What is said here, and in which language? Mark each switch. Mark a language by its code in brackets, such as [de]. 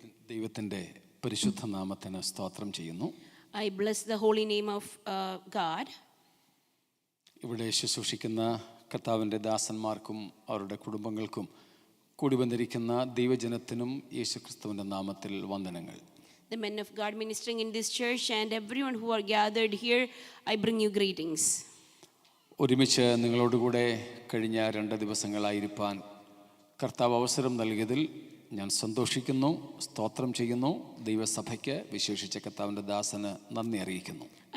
[ml] ദൈവത്തിൻ്റെ പരിശുദ്ധ നാമത്തിന് സ്തോത്രം ചെയ്യുന്നു. [en] I bless the holy name of God. [ml] ഇവിടെ ശുശ്രൂഷിക്കുന്ന കർത്താവിൻ്റെ ദാസന്മാർക്കും അവരുടെ കുടുംബങ്ങൾക്കും കൂടി വന്നിരിക്കുന്ന ദൈവജനത്തിനും യേശുക്രിസ്തുവിൻ്റെ നാമത്തിൽ വന്ദനങ്ങൾ. [en] The men of God ministering in this church and everyone who are gathered here, I bring you greetings. [ml] ഒരുമിച്ച് നിങ്ങളോടുകൂടെ കഴിഞ്ഞ 2 ദിവസങ്ങളായിരിക്കാൻ കർത്താവ് അവസരം നൽകിയതിൽ ഞാൻ സന്തോഷിക്കുന്നു, സ്തോത്രം ചെയ്യുന്നു. ദൈവസഭയ്ക്ക് വിശേഷിച്ച കർത്താവിൻ്റെ ദാസന് നന്ദി അറിയിക്കുന്നു.